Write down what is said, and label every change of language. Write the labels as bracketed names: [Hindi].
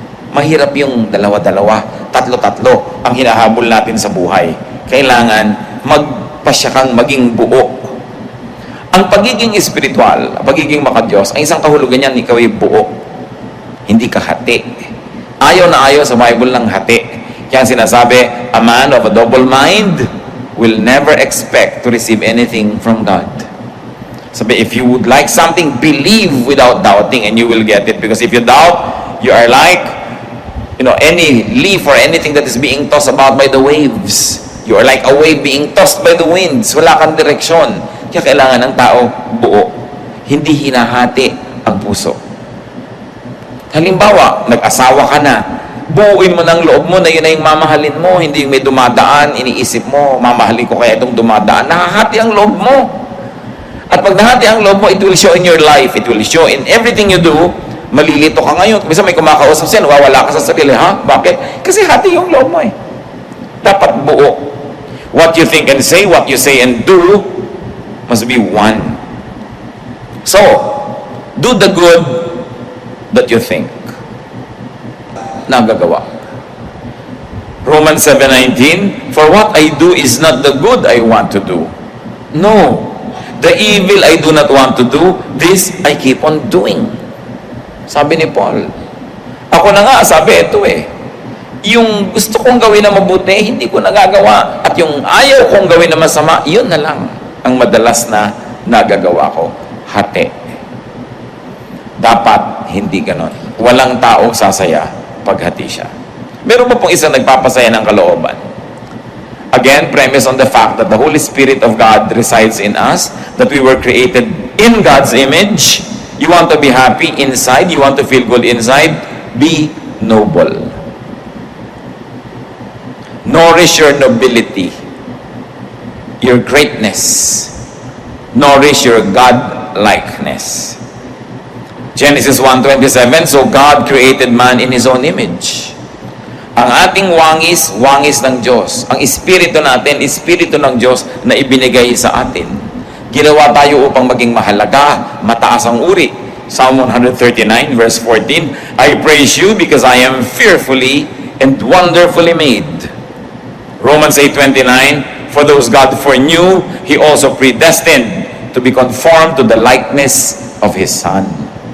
[Filipino] Mahirap yung dalawa-dalawa, tatlo-tatlo ang hinahabol natin sa buhay. Kailangan magpasya kang maging buo. Ang pagiging espiritual, pagiging makadiyos, ang isang kahulugan niyan, ikaw ay buo. Hindi ka hati. Ayaw na ayaw sa Bible ng hati. Kaya sinasabi, [English] a man of a double mind will never expect to receive anything from God. [Filipino] Sabi, [English] if you would like something, believe without doubting and you will get it. Because if you doubt, you are like, any leaf or anything that is being tossed about by the waves. You are like a wave being tossed by the winds. [Filipino] Wala kang direksyon. Kaya kailangan ng tao buo. Hindi hinahati ang puso. Halimbawa, nag-asawa ka na. Buuin mo ng loob mo na yun na yung mamahalin mo. Hindi yung may dumadaan, iniisip mo, mamahalin ko kaya itong dumadaan. Nahahati ang loob mo. At pag nahati ang loob mo, [English] it will show in your life. It will show in everything you do. [Filipino] Malilito ka ngayon. Bisa may kumakausap siya, nawawala ka sa sarili. Ha? Bakit? Kasi hati yung loob mo eh. Dapat buo. [English] What you think and say, what you say and do, must be one. So, do the good that you think. [Filipino] Nagagawa. [English] Romans 7:19, for what I do is not the good I want to do. No. The evil I do not want to do, this I keep on doing. [Filipino] Sabi ni Paul. Ako na nga, sabi ito eh. Yung gusto kong gawin na mabuti, hindi ko nagagawa. At yung ayaw kong gawin na masama, yun na lang ang madalas na nagagawa ko. Hati. Dapat hindi ganon. Walang taong sasaya paghati siya. Meron pa pong isang nagpapasaya ng kalooban. [English] Again, premise on the fact that the Holy Spirit of God resides in us, that we were created in God's image. You want to be happy inside, you want to feel good inside, be noble. Nourish your nobility, your greatness. Nourish your God-likeness. Genesis 1:27, so God created man in His own image. [Filipino] Ang ating wangis, wangis ng Diyos. Ang espiritu natin, espiritu ng Diyos na ibinigay sa atin. Ginawa tayo upang maging mahalaga, mataas ang uri. [English] Psalm 139 verse 14, I praise you because I am fearfully and wonderfully made. Romans 8:29, for those God foreknew, He also predestined to be conformed to the likeness of His Son.